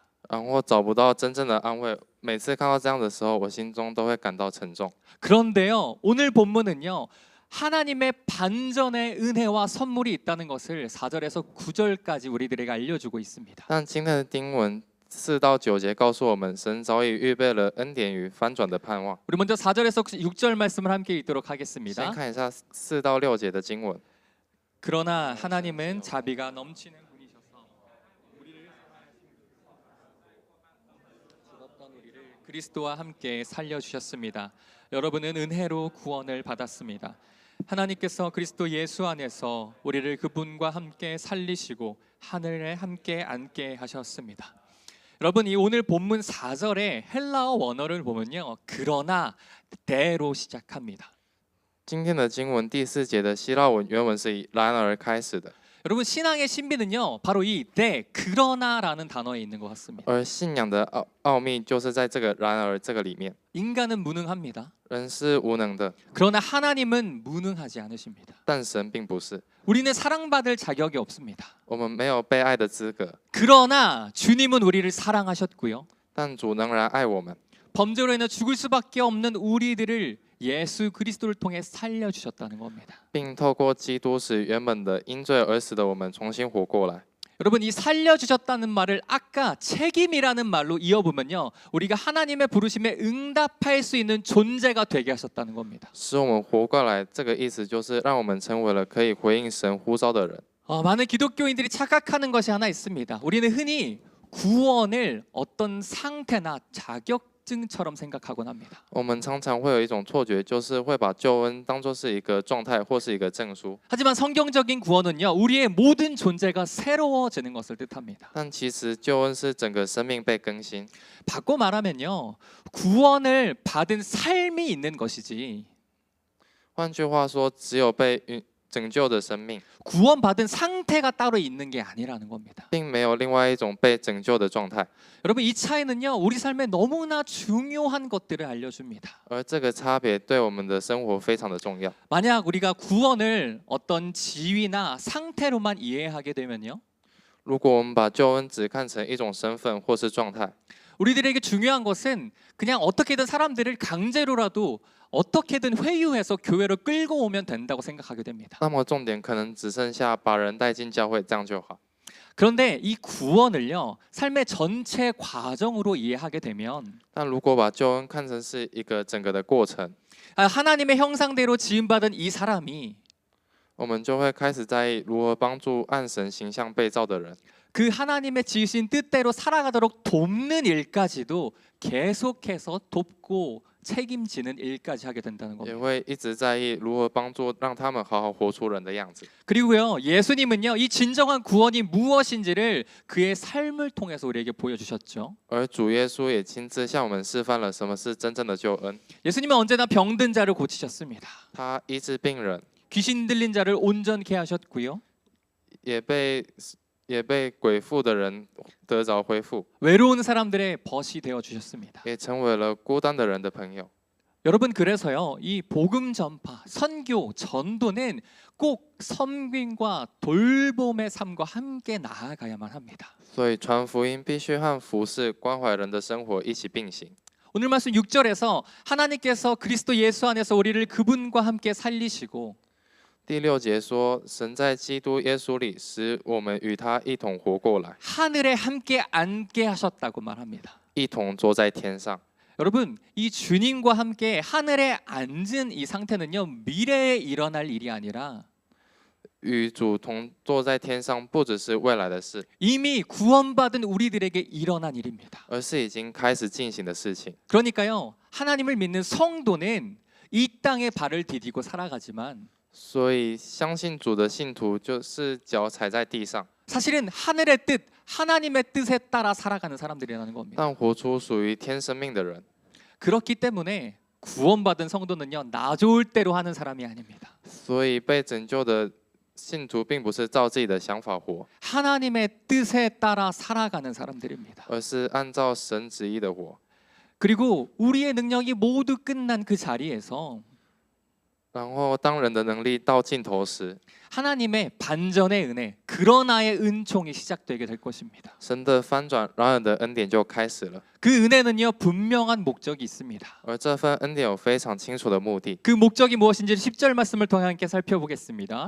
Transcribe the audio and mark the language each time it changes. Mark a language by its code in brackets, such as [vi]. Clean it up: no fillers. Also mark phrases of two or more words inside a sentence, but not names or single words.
[zh] 然后找不到真正的安慰。每次看到这样的时候，我心中都会感到沉重。 [ko] 그런데요, 오늘 본문은요. 하나님의 반전의 은혜와 선물이 있다는 것을 4절에서 9절까지 우리들에게 알려주고 있습니다. [zh] 但今天的经文4到9节告诉我们，神早已预备了恩典与翻转的盼望。 [ko] 우리 먼저 4절에서 6절 말씀을 함께 읽도록 [zh] 先 [ko] 하겠습니다. [zh] 看一下4到6节的经文。 [ko] 그러나 하나님은 자비가 넘치는 분이셔서 우리를 죽었던 우리를 그리스도와 함께 살려주셨습니다. 여러분은 은혜로 구원을 받았습니다. 하나님께서 그리스도 예수 안에서 우리를 그분과 함께 살리시고 하늘에 함께 앉게 하셨습니다. 여러분 이 오늘 본문 4절에 헬라어 원어를 보면요. 그러나 대로 시작합니다. [zh] 今天的经文第4节的希腊文原文是以然而开始的， [ko] 여러분 신앙의 신비는요. 바로 이 대 그러나라는 단어에 있는 것 같습니다. [zh] 而信仰的奥秘就是在这个然而这个里面。 [ko] 인간은 무능합니다. [zh] 人是无能的， [ko] 그러나 하나님은 무능하지 않으십니다. [zh] 但神并不是。 [ko] 우리는 사랑받을 자격이 없습니다. [zh] 我们没有被爱的资格， [ko] 그러나 주님은 우리를 사랑하셨고요. [zh] 但主仍然爱我们。 [ko] 범죄로 인해 죽을 수밖에 없는 우리들을 예수 그리스도를 통해 살려주셨다는 겁니다. [zh] 并透过基督使原本的因罪而死的我们重新活过来。 [ko] 여러분 이 살려주셨다는 말을 아까 책임이라는 말로 이어보면요. 우리가 하나님의 부르심에 응답할 수 있는 존재가 되게 하셨다는 겁니다. [zh] 使我们活过来，这个意思就是让我们成为了可以回应神呼召的人。 [ko] 많은 기독교인들이 착각하는 것이 하나 있습니다. 우리는 흔히 구원을 어떤 상태나 자격증처럼 생각하곤 합니다. [zh] 我们常常会有一种错觉，就是会把救恩当作是一个状态或是一个证书。 [ko] 하지만 성경적인 구원은요. 우리의 모든 존재가 새로워지는 것을 뜻합니다. [zh] 但其实救恩是整个生命被更新。 [ko] 바꿔 말하면요. 구원을 받은 삶이 있는 것이지 [zh] 换句话说，只有被拯救的生命， [ko] 구원받은 상태가 따로 있는 게 아니라는 겁니다. [zh] 并没有另外一种被拯救的状态。 [ko] 여러분 이 차이는요. 우리 삶에 너무나 중요한 것들을 알려줍니다. [zh] 而这个差别对我们的生活非常的重要。 [ko] 만약 우리가 구원을 어떤 지위나 상태로만 이해하게 되면요. [zh] 如果我们把救恩只看成一种身份或是状态， [ko] 우리들에게 중요한 것은 그냥 어떻게든 사람들을 강제로라도 어떻게든 회유해서 교회로 끌고 오면 된다고 생각하게 됩니다. [zh] 那么重点可能只剩下把人带进教会，这样就好。 [ko] 그런데 이 구원을요. 삶의 전체 과정으로 이해하게 되면 [zh] 但如果把救恩看成是一个整个的过程， [ko] 하나님의 형상대로 지음받은 이 사람이 [zh] 我们就会开始在意如何帮助按神形象被造的人， [ko] 그 하나님의 지으신 뜻대로 살아가도록 돕는 일까지도 계속해서 돕고 책임지는 일까지 하게 된다는 [zh] 也 [ko] 겁니다. [zh] 会一直在意如何帮助让他们好好活出人的样子。 [ko] 그리고요. 예수님은요. 이 진정한 구원이 무엇인지를 그의 삶을 통해서 우리에게 보여주셨죠. [zh] 而主耶稣也亲自向我们示范了什么是真正的救恩。 [ko] 예수님은 언제나 병든 자를 고치셨습니다. [zh] 他医治病人， [ko] 귀신 들린 자를 온전케 하셨고요. [zh] 也被鬼附的人得着恢复， [ko] 외로운 사람들의 벗이 되어 주셨습니다. [zh] 也成为了孤单的人的朋友。 [ko] 여러분 그래서요. 이 복음 전파, 선교, 전도는 꼭 섬김과 돌봄의 삶과 함께 나아가야만 합니다. [zh] 所以传福音必须和服侍、关怀人的生活一起并行。 [ko] 오늘 말씀 6절에서 하나님께서 그리스도 예수 안에서 우리를 그분과 함께 살리시고 [zh] 第6节说，神在基督耶稣里使我们与他一同活过来， [ko] 하늘에 함께 앉게 하셨다고 말합니다. [zh] 一同坐在天上。 [ko] 여러분 이 주님과 함께 하늘에 앉은 이 상태는요. 미래에 일어날 일이 아니라 [zh] 与主同坐在天上，不只是未来的事， [ko] 이미 구원받은 우리들에게 일어난 일입니다. [zh] 而是已经开始进行的事情。 [ko] 그러니까요. 하나님을 믿는 성도는 이 땅에 발을 디디고 살아가지만 [zh] 所以相信主的信徒就是脚踩在地上， [ko] 사실은 하늘의 뜻, 하나님의 뜻에 따라 살아가는 사람들이라는 겁니다. [zh] 但活出属于天生命的人。 [ko] 그렇기 때문에 구원받은 성도는요. 나 좋을 대로 하는 사람이 아닙니다. [zh] 所以被拯救的信徒并不是照自己的想法活， [ko] 하나님의 뜻에 따라 살아가는 사람들입니다. [zh] 而是按照神旨意的活。 [ko] 그리고 우리의 능력이 모두 끝난 그 자리에서 [zh] 然后当人的能力到尽头时， [ko] 하나님의 반전의 은혜, 그러나의 은총이 시작되게 될 것입니다. [zh] 神的翻转，然而的恩典就开始了。 [ko] 그 은혜는요. 분명한 목적이 있습니다. [zh] 而这份恩典有非常清楚的目的。 [ko] 그 목적이 무엇인지 10절 말씀을 통해 함께 살펴보겠습니다.